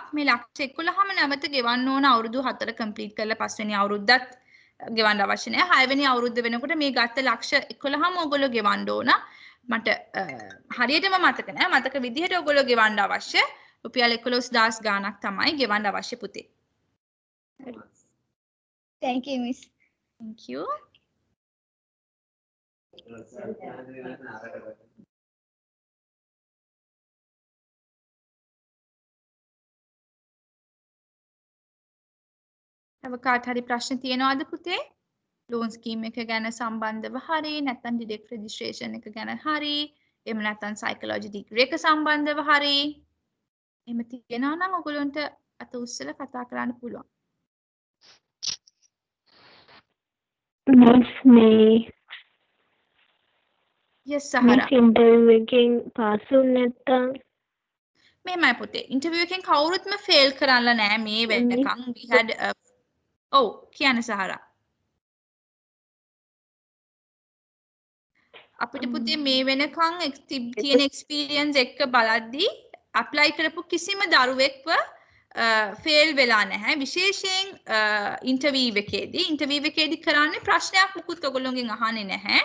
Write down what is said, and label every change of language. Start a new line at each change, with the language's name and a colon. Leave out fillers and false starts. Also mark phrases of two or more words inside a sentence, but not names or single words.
Sinhala: මේ ලක්ෂ 11ම නැවත ගෙවන්න ඕන අවුරුදු 4 කම්ප්ලීට් කරලා පස්වෙනි අවුරුද්දත් ගෙවන්න අවශ්‍ය නැහැ. 6 වෙනි අවුරුද්ද වෙනකොට මේ ගත්ත ලක්ෂ 11ම ඔයගොල්ලෝ ගෙවන්න ඕන. මට හරියටම මතක නැහැ. මතක විදිහට ඔයගොල්ලෝ ගෙවන්න අවශ්‍ය රුපියල් 11000 ගාණක් තමයි ගෙවන්න අවශ්‍ය පුතේ.
English: Thank you, miss. Thank you.
Sinhala: තව කාට හරි ප්‍රශ්න තියෙනවද පුතේ?
English: loan scheme
Sinhala: එක ගැන සම්බන්ධව හරි නැත්නම්
English: direct registration
Sinhala: එක ගැන හරි එහෙම නැත්නම්
English: psychology degree
Sinhala: එක සම්බන්ධව හරි එහෙම තියෙනවා නම් ඔයගොල්ලන්ට අත උස්සලා කතා කරන්න පුළුවන්.
English: Miss me. Yes, Sahara. Miss interview
Sinhala: එකෙන් pass වුනේ නැත්තම් මේමයි පුතේ. interview එකෙන් කවුරුත්ම fail කරන්න නෑ මේ වෙනකන්.
English: we had
Sinhala: කියන්න Sahara. අපිට පුතේ මේ වෙනකන් තියෙන experience එක්ක බලද්දී apply කරපු කිසිම දරුවෙක්ව fail වෙලා නැහැ. විශේෂයෙන් interview එකේදී කරන්නේ ප්‍රශ්නයක් මුකුත් ඔයගොල්ලෝගෙන් අහන්නේ නැහැ.